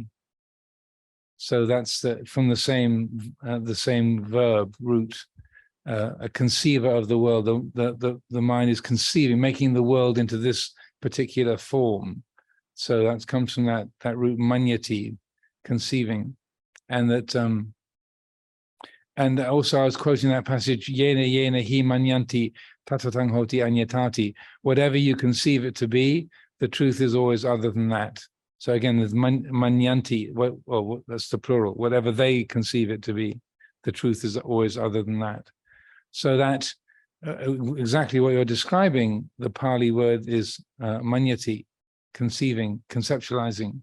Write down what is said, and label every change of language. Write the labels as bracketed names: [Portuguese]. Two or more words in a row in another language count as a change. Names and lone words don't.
[English] So that's from the same verb root, a conceiver of the world. The mind is conceiving, making the world into this particular form. So that comes from that root manyati, conceiving, and that. And also I was quoting that passage, [Pali] yena yena hi manyanti tatatang hoti anyatati. [English] Whatever you conceive it to be, the truth is always other than that. So again, there's manyanti, well, that's the plural. Whatever they conceive it to be, the truth is always other than that. So that exactly what you're describing, the Pali word is manyati, conceiving, conceptualizing.